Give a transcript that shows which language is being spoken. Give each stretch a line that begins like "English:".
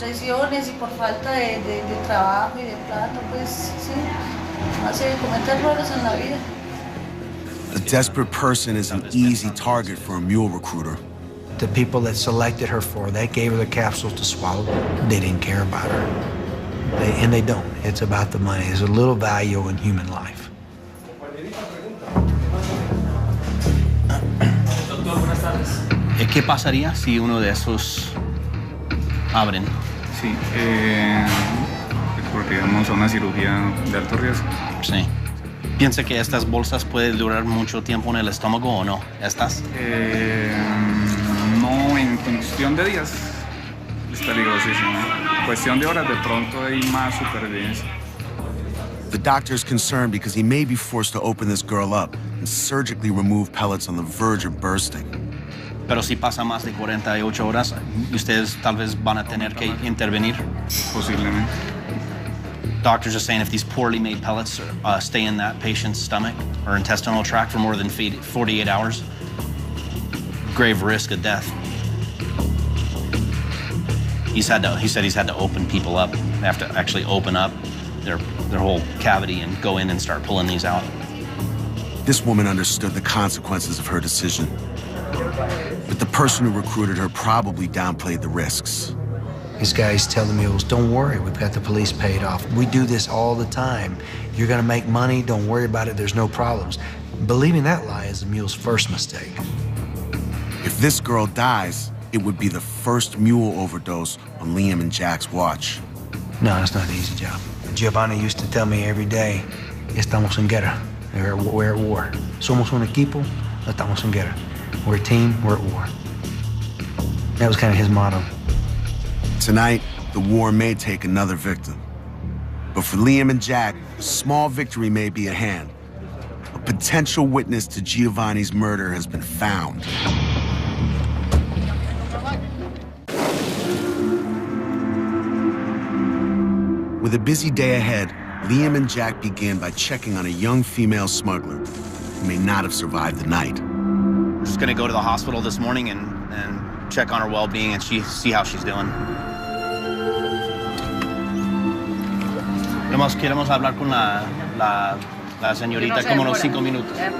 Spanish: Presiones y por falta de trabajo y de plata, pues sí, hace cometer errores en la vida.
English: A desperate person is an easy target for a mule recruiter. The people that selected her they gave her the capsules to swallow. They didn't care about her. And they don't. It's about the money. There's a little value in human life.
Spanish: Doctor, buenas tardes. ¿Qué pasaría si uno de esos abren? Sí, porque vamos a una cirugía de alto riesgo. Sí. ¿Piensa que estas bolsas pueden durar mucho tiempo en el estómago o no? ¿Estas? No, en cuestión de días es peligrosísimo. En cuestión de horas de pronto hay más supervivencia.
English: The doctor's concerned because he may be forced to open this girl up and surgically remove pellets on the verge of bursting.
Spanish: Pero si pasa más de 48 horas, ustedes tal vez van a tener que intervenir. Posiblemente.
English: Doctors are saying if these poorly made pellets stay in that patient's stomach or intestinal tract for more than 48 hours, grave risk of death. He said he's had to open people up. They have to actually open up their whole cavity and go in and start pulling these out. This woman understood the consequences of her decision. But the person who recruited her probably downplayed the risks. These guys tell the mules, don't worry, we've got the police paid off. We do this all the time. You're gonna make money, don't worry about it, there's no problems. Believing that lie is the mule's first mistake. If this girl dies, it would be the first mule overdose on Liam and Jack's watch. No, it's not an easy job. Giovanni used to tell me every day,
Spanish: estamos en guerra.
English: We're at war.
Spanish: Somos un equipo, estamos en guerra.
English: We're a team, we're at war. That was kind of his motto. Tonight, the war may take another victim. But for Liam and Jack, a small victory may be at hand. A potential witness to Giovanni's murder has been found. With a busy day ahead, Liam and Jack begin by checking on a young female smuggler who may not have survived the night. We're just gonna go to the hospital this morning and check on her well-being and see how she's doing.
Spanish: Queremos hablar con la señorita como unos 5 minutos.